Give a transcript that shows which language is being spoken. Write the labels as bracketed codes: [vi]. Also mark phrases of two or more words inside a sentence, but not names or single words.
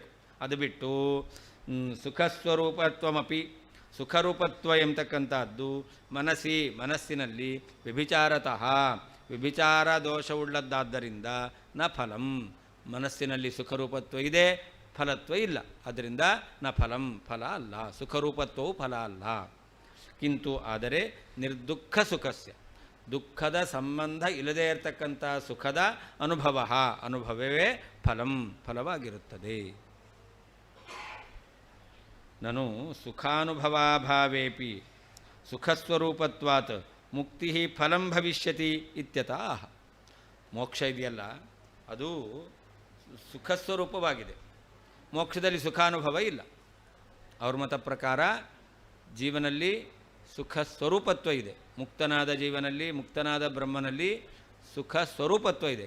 [kn] ಅದು ಬಿಟ್ಟು ಸುಖಸ್ವರೂಪತ್ವಮಪಿ, ಸುಖರೂಪತ್ವ ಎಂಬತಕ್ಕಂಥದ್ದು ಮನಸ್ಸಿನಲ್ಲಿ ವ್ಯಭಿಚಾರತಃ, ವ್ಯಭಿಚಾರ ದೋಷವುಳ್ಳದ್ದಾದ್ದರಿಂದ [sa] ನ ಫಲಂ, [kn] ಮನಸ್ಸಿನಲ್ಲಿ ಸುಖರೂಪತ್ವ ಇದೆ, ಫಲತ್ವ ಇಲ್ಲ. ಅದರಿಂದ [sa] ನ ಫಲಂ, [kn] ಫಲ ಅಲ್ಲ. ಸುಖರೂಪತ್ವವು ಫಲ ಅಲ್ಲ. ಕಿಂತು ಆದರೆ [sa] ನಿರ್ದುಃಖ ಸುಖಸ್ಯ, [kn] ದುಃಖದ ಸಂಬಂಧ ಇಲ್ಲದೇ ಇರತಕ್ಕಂಥ ಸುಖದ ಅನುಭವವೇ ಫಲವಾಗಿರುತ್ತದೆ. [sa] ನನು ಸುಖಾನುಭವಾಭಾವೇಪಿ ಸುಖಸ್ವರೂಪತ್ವಾತ್ ಮುಕ್ತಿ ಫಲಂ ಭವಿಷ್ಯತಿ ಇತ್ಯತಃ. [kn] ಮೋಕ್ಷ ಇದೆಯಲ್ಲ, ಅದು ಸುಖಸ್ವರೂಪವಾಗಿದೆ. ಮೋಕ್ಷದಲ್ಲಿ ಸುಖಾನುಭವ ಇಲ್ಲ. ಅವ್ರ ಮತ ಪ್ರಕಾರ ಜೀವನಲ್ಲಿ ಸುಖ ಸ್ವರೂಪತ್ವ ಇದೆ. ಮುಕ್ತನಾದ ಜೀವನಲ್ಲಿ, ಮುಕ್ತನಾದ ಬ್ರಹ್ಮನಲ್ಲಿ ಸುಖ ಸ್ವರೂಪತ್ವ ಇದೆ.